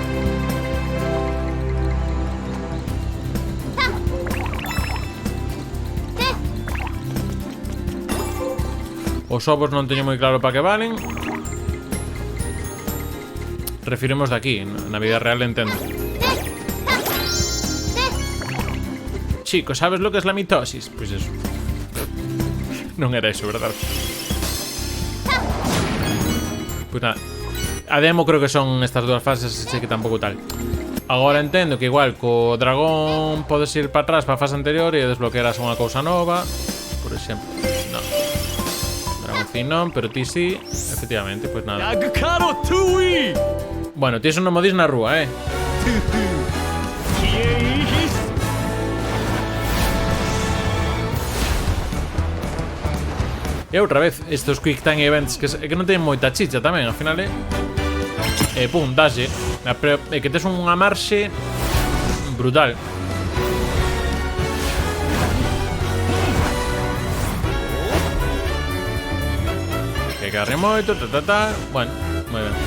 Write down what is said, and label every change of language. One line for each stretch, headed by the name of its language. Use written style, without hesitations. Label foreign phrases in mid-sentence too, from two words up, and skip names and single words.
Galician: Os ovos non teño moi claro para que valen. Refiremos de aquí, na vida real entendo.
Spanish: Chico, ¿sabes lo que es la mitosis? Pues eso.
Galician: Non era eso, verdad? Pues nada. A demo creo que son estas dúas fases, así que tampouco tal. Agora entendo que igual co dragón podes ir para atrás para a fase anterior e desbloquearás unha cousa nova. Por exemplo. No. Dragoncín non, pero ti sí. Efectivamente, pues nada. Bueno, ti eso non mo dis na rúa, E outra vez, estos
English: quick time events
Galician: que non teñen moita chicha tamén, ao final pum, daslle. Pero é que tes unha marxe brutal. Que carre moito, Bueno, moi ben.